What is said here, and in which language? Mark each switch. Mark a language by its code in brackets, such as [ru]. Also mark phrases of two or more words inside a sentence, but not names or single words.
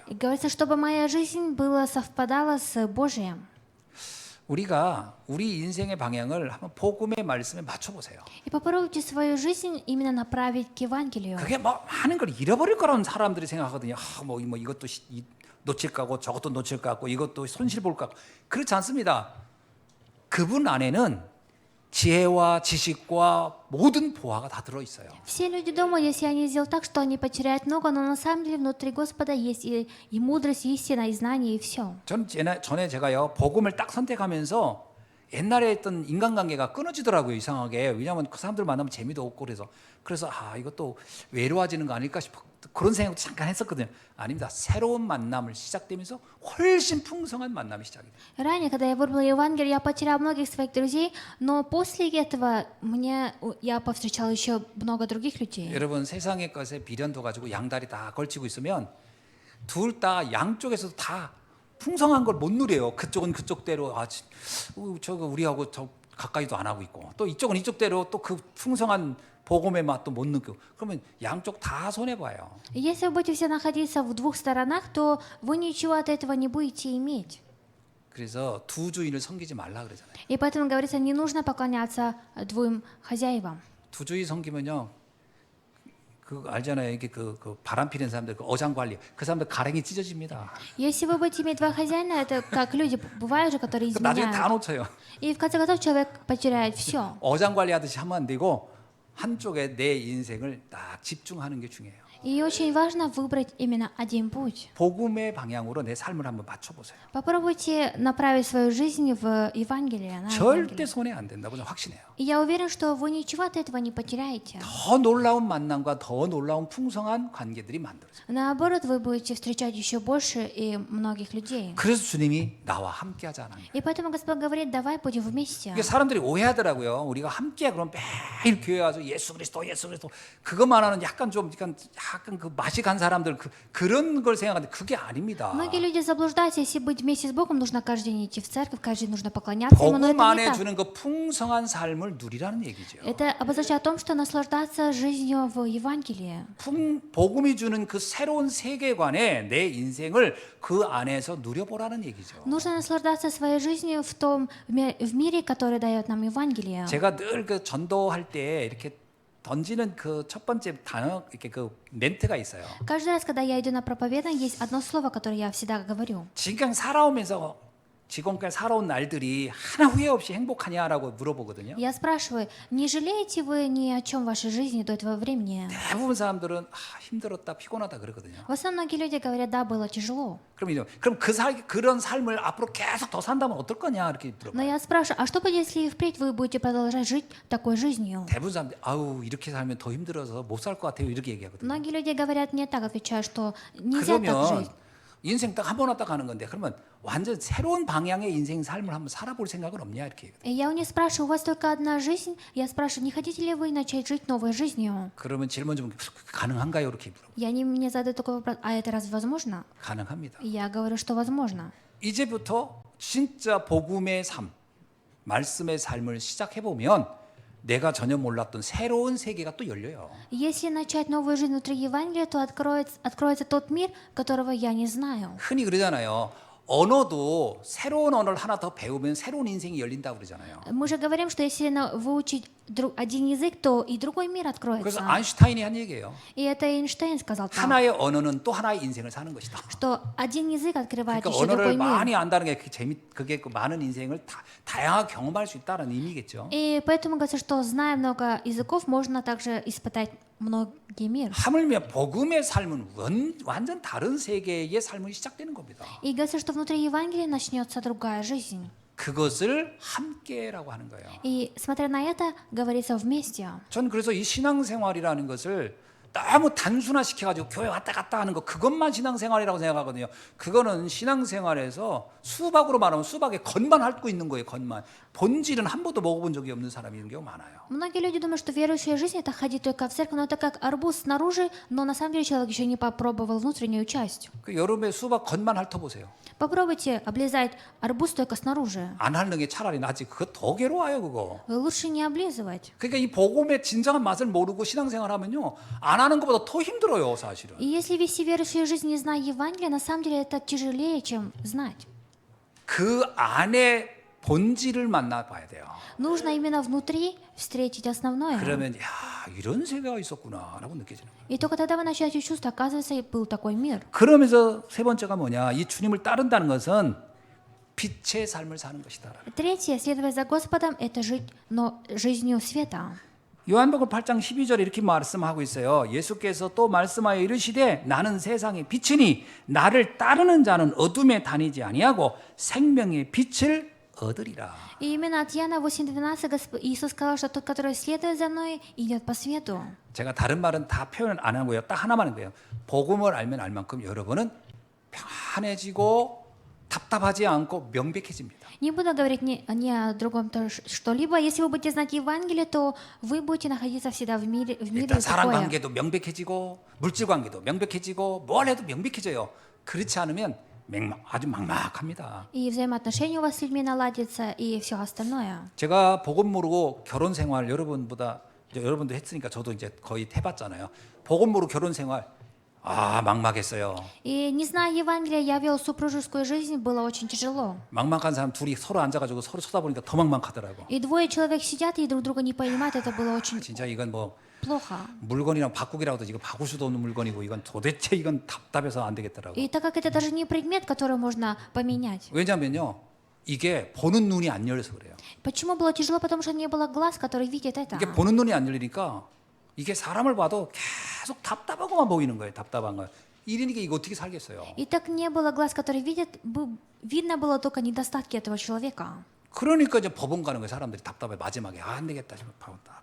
[ru] И говорится, чтобы моя жизнь была совпадала с Божьим. [ko] 우리가 우리 인생의 방향을 한번 복음의 말씀에 맞춰보세요. [ru] И попробуйте свою жизнь именно направить к Евангелию. [ko] 그게 뭐 많은 걸 잃어버릴 거라는 사람들이 생각하거든요. 뭐 이것도 놓칠 거고 저것도 놓칠 거 같고 이것도 손실 볼 거 같고 그렇지 않습니다. 그분 안에는 지혜와 지식과 모든 보화가 다 들어 있어요. [ru] Все люди думают, если они сделают так, что они потеряют много, но на самом деле внутри Господа есть и мудрость, и истина, и знание, и все. [ko] 전 전에 제가요 복음을 딱 선택하면서 옛날에 했던 인간관계가 끊어지더라고요. 이상하게. 왜냐하면 그 사람들 만나면 재미도 없고 그래서 이것도 외로워지는 거 아닐까 싶어 그런 생각도 잠깐 했었거든요. 아닙니다. 새로운 만남을 시작되면서 훨씬 풍성한 만남이 시작이 돼요. [ru] Ранее, когда я выбрала Евангелие, я потеряла многих своих друзей, но после этого я повстречала еще много других людей. [ko] 여러분 세상의 것에 비련도 가지고 양다리 다 걸치고 있으면 둘 다 양쪽에서 다 풍성한 걸 못 누려요. 그쪽은 그쪽대로 저거 우리하고 저 가까이도 안 하고 있고 또 이쪽은 이쪽대로 또 그 풍성한 복음의 맛도 못 느끼고 그러면 양쪽 다 손해 봐요. [ru] Если вы будете все находиться в двух сторонах, то вы ничего от этого не будете иметь. [ko] 그래서 두 주인을 섬기지 말라 그러잖아요. [ru] И поэтому говорится, не нужно поклоняться двум хозяевам. [ko] 두 주인 섬기면요. 그 알잖아요. 이게 그 바람 피는 사람들, 그 어장 관리, 그 사람들 가랭이 찢어집니다. [ru] Если вы будете иметь два хозяина, это как люди бывают же, которые [ko] 나중에 다 [ru] изменяют. [ko] 놓쳐요. [ru] И в конце концов человек потеряет все. [ko] 어장 관리하듯이 하면 안 되고 한쪽에 내 인생을 딱 집중하는 게 중요해요. [ru] И очень важно выбрать именно один путь. [ko] 복음의 방향으로 내 삶을 한번 맞춰보세요. [ru] Попробуйте направить свою жизнь в Евангелие. на [ko] 절대 [ru] Евангелие. [ko] 손해 안 된다고 저는 확신해요. [ru] И я уверен, что вы ничего от этого не потеряете. [ko] 더 놀라운 만남과 더 놀라운 풍성한 관계들이 만들어져요. [ru] Наоборот, вы будете встречать еще больше и многих людей. [ko] 그래서 주님이 나와 함께하자는 거예요. [ru] И поэтому Господь говорит, давай будем вместе. [ko] 이게 사람들이 오해하더라고요. 우리가 함께 그럼 매일 교회 와서 예수 그리스도 그것만 하는 약간 그 맛이 간 사람들 그런 걸 생각하는데 그게 아닙니다. [ru] Многие люди заблуждаются, если быть вместе с Богом, нужно каждый день идти в церковь, каждый день нужно поклоняться Ему, но [ko] 복음 [ru] это не [ko] 안에 [ru] так. [ko] 주는 그 풍성한 삶을 누리라는 얘기죠. [ru] Это обозначает о том, что наслаждаться жизнью в Евангелии. [ko] 복음이 주는 그 새로운 세계관에 내 인생을 그 안에서 누려보라는 얘기죠. [ru] Нужно наслаждаться своей жизнью в мире, который дает нам Евангелие. [ko] 제가 늘 그 전도할 때 이렇게 던지는 그 첫 번째 단어 이렇게 그 멘트가 있어요. [ru] Каждый раз, когда я иду на проповедание, есть одно слово, которое я всегда говорю. [ko] 지금 살아오면서 지금까지 살아온 날들이 하나 후회 없이 행복하냐라고 물어보거든요. [ru] Я спрашиваю, не жалеете вы ни о чем в вашей жизни до этого времени? [ko] 대부분 사람들은 힘들었다, 피곤하다 그러거든요. [ru] В основном многие люди говорят, да, было тяжело. [ko] 그럼 그런 삶을 앞으로 계속 더 산다면 어떨 거냐 이렇게 [ru] Но [ko] 물어봐요. [ru] я спрашиваю, а что будет, если и впредь вы будете продолжать жить такой жизнью? [ko] 대부분 사람들 이렇게 살면 더 힘들어서 못 살 것 같아요 이렇게 얘기하거든요. [ru] Многие люди говорят, мне так отвечают, что нельзя так [ko] 그러면 [ru] жить. [ko] 인생 딱 한 번 왔다 가는 건데 그러면 완전 새로운 방향의 인생 삶을 한번 살아볼 생각은 없냐 이렇게 얘기해요. [ru] И я у них спрашиваю, у вас только одна жизнь? Я спрашиваю, не хотите ли вы начать жить новой жизнью? [ko] 그러면 질문 좀 가능한가요 이렇게 물어봐요. [ru] И они мне задают такой вопрос, а это разве возможно? [ko] 가능합니다. [ru] И я говорю, что возможно. [ko] 이제부터 진짜 복음의 삶, 말씀의 삶을 시작해 보면 내가 전혀 몰랐던 새로운 세계가 또 열려요. [ru] Если начать новую жизнь внутри Евангелия, то откроется тот мир, которого я не знаю. [ko] 흔히 그러잖아요. 언어도 새로운 언어를 하나 더 배우면 새로운 인생이 열린다고 그러잖아요. [ru] Мы же говорим, что если выучить один язык, то и другой мир [ko] 그래서 [ru] откроется. [ko] 아인슈타인이 한 얘기예요. [ru] И это Эйнштейн сказал так, [ko] 하나의 언어는 또 하나의 인생을 사는 것이다. [ru] что один язык открывает [ko] 그러니까 [ru] еще другой [ko] 언어를 [ru] мир. [ko] 많이 안다는 게 그게 그 많은 인생을 다양하게 경험할 수 있다는 의미겠죠. [ru] И поэтому говорится, что зная много языков, можно также испытать многий мир. [ko] 하물며 복음의 삶은 완전 다른 세계의 삶이 시작되는 겁니다. [ru] И говорится, что внутри Евангелия начнется другая жизнь. [ko] 그것을 함께라고 하는 거예요. [ru] И смотря на это, говорится вместе. [ko] 전 그래서 이 신앙생활이라는 것을 너무 단순화시켜가지고 교회 왔다 갔다 하는 거 그것만 신앙생활이라고 생각하거든요. 그거는 신앙생활에서 수박으로 말하면 수박에 겉만 핥고 있는 거예요. 겉만. 본질은 한 번도 먹어본 적이 없는 사람이 이런 경우 많아요. [ru] Многие люди думают, что верующая жизнь это ходить только в церковь, но это как арбуз снаружи, но на самом деле человек еще не попробовал внутреннюю часть. [ko] 그 여름에 수박 겉만 핥아보세요. [ru] Попробуйте облизать арбуз только снаружи. [ko] 안 핥는 게 차라리 낫지. 그거 더 괴로워요, 그거. [ru] Лучше не облизывать. [ko] 그러니까 이 복음의 진정한 맛을 모르고 신앙생활 하면요, 안 하는 것보다 더 힘들어요, 사실은. [ru] И если вести верующую жизнь, не зная Евангелия, на самом деле это тяжелее, чем знать. [ko] 그 안에 본질을 만나봐야 돼요. [ru] Нужно именно внутри встретить основное. [ko] 그러면 야, 이런 세계가 있었구나라고 느껴지는 거예요. [ru] И только тогда вы начинаете чувствовать, оказывается, был такой мир. [ko] 그러면서 세 번째가 뭐냐? 이 주님을 따른다는 것은 빛의 삶을 사는 것이다. [ru] Третье, следовать за Господом, это жить, но жизнью света. [ko] 요한복음 8장 12절에 이렇게 말씀하고 있어요. 예수께서 또 말씀하여 이르시되 나는 세상의 빛이니 나를 따르는 자는 어둠에 다니지 아니하고 생명의 빛을 얻으리라. [ru] И именно от Иоанна 8:12 Иисус сказал, что тот, который следует за мной, идет по свету. [ko] 제가 다른 말은 다 표현 안 하고요. 딱 하나만 한 거예요. 복음을 알면 알 만큼 여러분은 평안해지고 답답하지 않고 명백해집니다. [ru] Не буду говорить ни о другом что-либо. Если вы будете знать Евангелие, то вы будете находиться всегда в мире [ko] 일단 사람 [ru] покоя. [ko] 관계도 명백해지고 물질 관계도 명백해지고 뭘 해도 명백해져요. 그렇지 않으면 아주 막막합니다. [ru] И взаимоотношения у вас с людьми наладятся, и все остальное. [ko] 제가 복음 모르고 결혼 생활 여러분도 했으니까 저도 이제 거의 해봤잖아요. 복음 모르고 결혼 생활 막막했어요. [ru] И не зная Евангелия, я вел супружескую жизнь, было очень тяжело. [ko] 막막한 사람 둘이 서로 앉아가지고 서로 쳐다보니까 더 막막하더라고. [ru] И двое человек сидят и друг друга не понимают, это было очень [ko] 진짜 이건 뭐 [ru] плохо. [ko] 물건이랑 바꾸기라도 이거 바꿀 수도 없는 물건이고 이건 도대체 이건 답답해서 안 되겠더라고. [ru] И так как это даже не предмет, который можно поменять. [ko] 왜냐면요, 이게 보는 눈이 안 열려서 그래요. [ru] Почему было тяжело? Потому что не было глаз, который видит это. [ko] 이게 보는 눈이 안 열리니까 이게 사람을 봐도 계속 답답하고만 보이는 거예요. 답답한 거. 이러니까 이거 어떻게 살겠어요? [ru] И так не было глаз, который видит, видно было только недостатки этого человека. [ko] 그러니까 이제 법원 가는 거예요. 사람들이 답답해 마지막에 안 되겠다 싶으면 법원 딱.